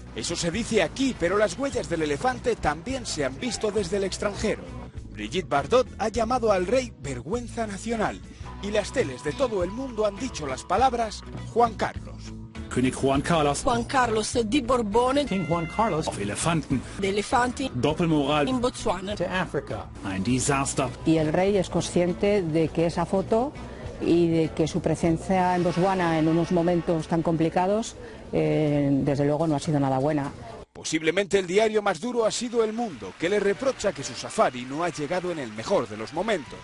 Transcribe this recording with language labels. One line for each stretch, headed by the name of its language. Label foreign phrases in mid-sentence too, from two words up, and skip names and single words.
Spanish: Eso se dice aquí, pero las huellas del elefante también se han visto desde el extranjero. Brigitte Bardot ha llamado al rey vergüenza nacional, y las teles de todo el mundo han dicho las palabras Juan Carlos.
German: König Juan Carlos.
Italian: Juan Carlos di Borbone.
English: King Juan Carlos.
German: Auf Elefanten.
Italian: De elefanti.
German: Doppelmoral. In Botswana.
English: To Africa.
German: Ein Desaster.
Spanish: Y el rey es consciente de que esa foto y de que su presencia en Botswana en unos momentos tan complicados, desde luego no ha sido nada buena. Posiblemente el diario más duro ha sido El Mundo, que le reprocha que su safari no ha llegado en el mejor de los momentos.